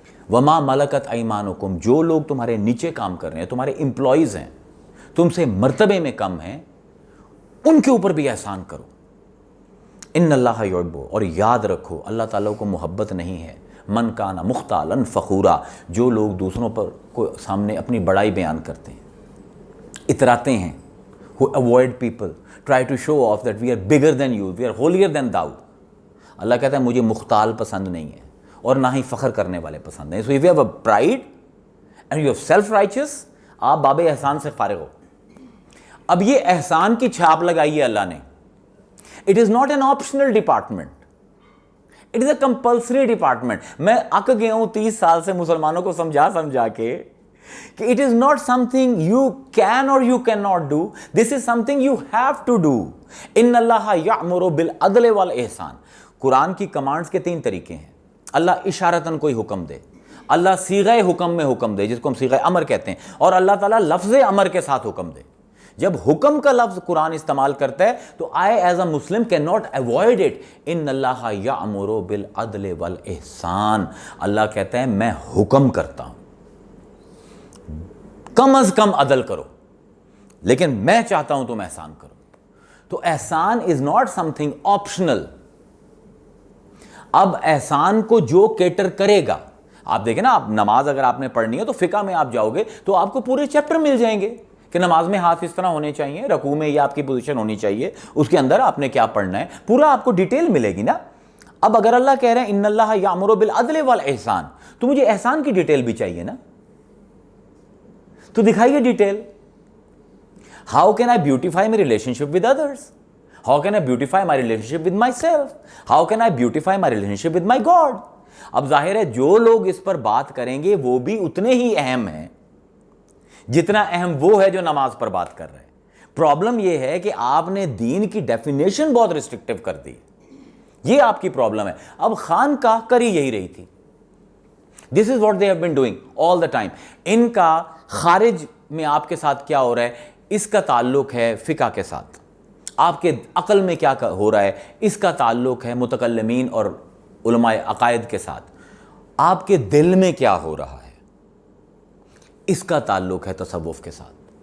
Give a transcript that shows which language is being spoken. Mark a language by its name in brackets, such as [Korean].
[Arabic] وما ملکت ایمانکم, [Urdu] جو لوگ تمہارے نیچے کام کر رہے ہیں, تمہارے امپلائیز ہیں, تم سے مرتبے میں کم ہیں, ان کے اوپر بھی احسان کرو. [Arabic] ان اللہ یحب, [Urdu] اور یاد رکھو اللہ تعالیٰ کو محبت نہیں ہے [Arabic] من کان مختالا فخورا, [Urdu] جو لوگ دوسروں پر کو سامنے اپنی بڑائی بیان کرتے ہیں, اتراتے ہیں. [English] who avoid people, try to show off that we are bigger than you, we are holier than thou. [Urdu] اللہ کہتا ہے مجھے مختال پسند نہیں ہے اور نہ ہی فخر کرنے والے پسند ہیں. [English] So if you have a pride and you have self-righteous, [Urdu] آپ باب احسان سے فارغ ہو. اب یہ احسان کی چھاپ لگائی ہے اللہ نے. [English] It is not an optional department. It is a compulsory department. [Urdu] میں اک گیا ہوں 30 سال سے مسلمانوں کو سمجھا کے کہ [English] it is not something you can or you cannot do. This is something you have to do. [Arabic] ان اللہ یأمر بالعدل والاحسان. [Urdu] قرآن کی کمانڈز کے 3 طریقے ہیں. اللہ اشارتاً کوئی حکم دے, اللہ صیغہ حکم میں حکم دے جس کو ہم صیغہ امر کہتے ہیں, اور اللہ تعالیٰ لفظ امر کے ساتھ حکم دے. جب حکم کا لفظ قرآن استعمال کرتا ہے تو [English] I as a Muslim cannot avoid it. [Arabic] ان اللہ یأمر بالعدل والاحسان. [Urdu] اللہ کہتا ہے میں حکم کرتا ہوں کم از کم عدل کرو, لیکن میں چاہتا ہوں تم احسان کرو. تو احسان [English] is not something optional. [Urdu] اب احسان کو جو کیٹر کرے گا, آپ دیکھیں نا, آپ نماز اگر آپ نے پڑھنی ہے تو فقہ میں آپ جاؤ گے تو آپ کو پورے چیپٹر مل جائیں گے کہ نماز میں ہاتھ اس طرح ہونے چاہیے, رکوع میں یہ آپ کی پوزیشن ہونی چاہیے, اس کے اندر آپ نے کیا پڑھنا ہے, پورا آپ کو ڈیٹیل ملے گی نا. اب اگر اللہ کہہ رہے ہیں [Arabic] ان اللہ یأمر بالعدل والاحسان, [Urdu] تو مجھے احسان کی ڈیٹیل بھی چاہیے نا, تو دکھائیے detail. [English] How can I beautify my relationship with others, how can I beautify my relationship with myself, how can I beautify my relationship with my God. [Urdu] اب ظاہر ہے جو لوگ اس پر بات کریں گے وہ بھی اتنے ہی اہم ہیں جتنا اہم وہ ہے جو نماز پر بات کر رہے ہیں. پرابلم یہ ہے کہ آپ نے دین کی ڈیفینیشن بہت ریسٹرکٹیو کر دی, یہ آپ کی پرابلم ہے. اب خانقاہ کر ہی یہی رہی تھی. [English] This is what they have been doing all the time. [Urdu] ان کا خارج میں آپ کے ساتھ کیا ہو رہا ہے, اس کا تعلق ہے فقہ کے ساتھ. آپ کے عقل میں کیا ہو رہا ہے, اس کا تعلق ہے متکلمین اور علماء عقائد کے ساتھ. آپ کے دل میں کیا ہو رہا ہے, اس کا تعلق ہے تصوف کے ساتھ.